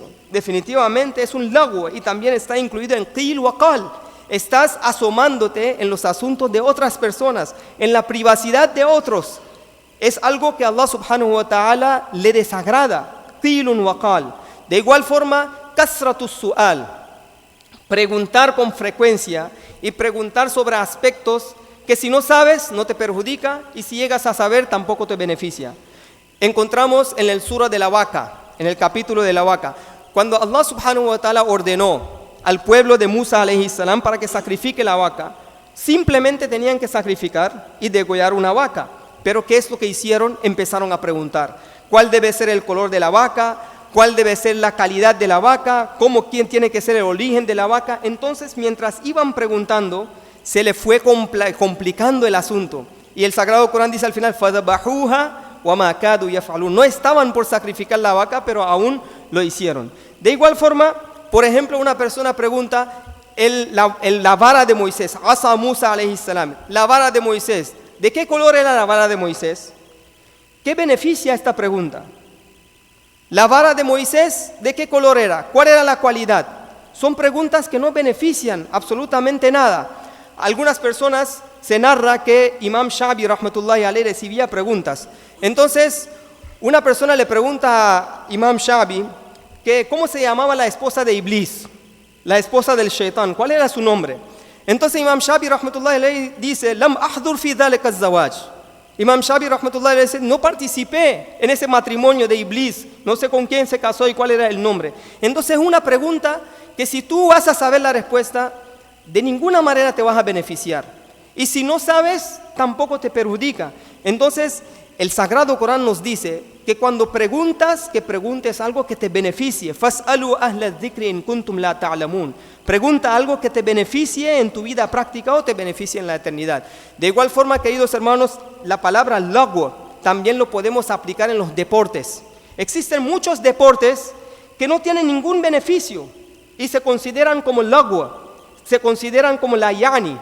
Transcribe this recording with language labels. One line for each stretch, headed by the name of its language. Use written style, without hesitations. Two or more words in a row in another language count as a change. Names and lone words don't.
Spanish: Definitivamente es un lagwa y también está incluido en
Arabic: قيل وقال.
Spanish: Estás asomándote en los asuntos de otras personas, en la privacidad de otros. Es algo que Allah
Arabic: سبحانه وتعالى
Spanish: le desagrada.
Arabic: قيل وقال.
Spanish: De igual forma,
Arabic: كثرة السؤال.
Spanish: Preguntar con frecuencia y preguntar sobre aspectos que, si no sabes, no te perjudica, y si llegas a saber, tampoco te beneficia. Encontramos en el surah de la vaca, en el capítulo de la vaca, cuando Allah
Arabic: سبحانه وتعالى
Spanish: ordenó al pueblo de Musa
Arabic: عليه السلام
Spanish: para que sacrifique la vaca, simplemente tenían que sacrificar y degollar una vaca. Pero ¿qué es lo que hicieron? Empezaron a preguntar: ¿cuál debe ser el color de la vaca? ¿Cuál debe ser la calidad de la vaca? ¿Quién tiene que ser el origen de la vaca? Entonces, mientras iban preguntando, se le fue complicando el asunto. Y el Sagrado Corán dice al final:
Arabic: فَذَبَحُوهَا وَمَا كَادُوا يَفْعَلُونَ.
Spanish: No estaban por sacrificar la vaca, pero aún lo hicieron. De igual forma, por ejemplo, una persona pregunta: la vara de Moisés,
Arabic: عصا موسى عليه السلام,
Spanish: la vara de Moisés. ¿De qué color era la vara de Moisés? ¿Qué beneficia esta pregunta? La vara de Moisés, ¿de qué color era? ¿Cuál era la cualidad? Son preguntas que no benefician absolutamente nada. Algunas personas se narra que Imam Shabi
Arabic: رحمة الله عليه
Spanish: recibía preguntas. Entonces, una persona le pregunta a Imam Shabi que cómo se llamaba la esposa de Iblis, la esposa del Shaitán, ¿cuál era su nombre?
Arabic: Entonces Imam Shabi رحمة الله عليه dice, لم أحضر في ذلك الزواج.
Spanish: Imam Shabi
Arabic: رحمة الله عليه
Spanish: dice, no participé en ese matrimonio de Iblis, no sé con quién se casó y cuál era el nombre. Entonces es una pregunta que si tú vas a saber la respuesta, de ninguna manera te vas a beneficiar. Y si no sabes, tampoco te perjudica. Entonces, el Sagrado Corán nos dice que cuando preguntas, que preguntes algo que te beneficie.
Arabic: فاسألوا أهل الذكر إن كنتم لا تعلمون.
Spanish: Pregunta algo que te beneficie en tu vida práctica o te beneficie en la eternidad. De igual forma, queridos hermanos, la palabra lagwa también lo podemos aplicar en los deportes. Existen muchos deportes que no tienen ningún beneficio y se consideran como lagwa, se consideran como
Arabic: لا يعني.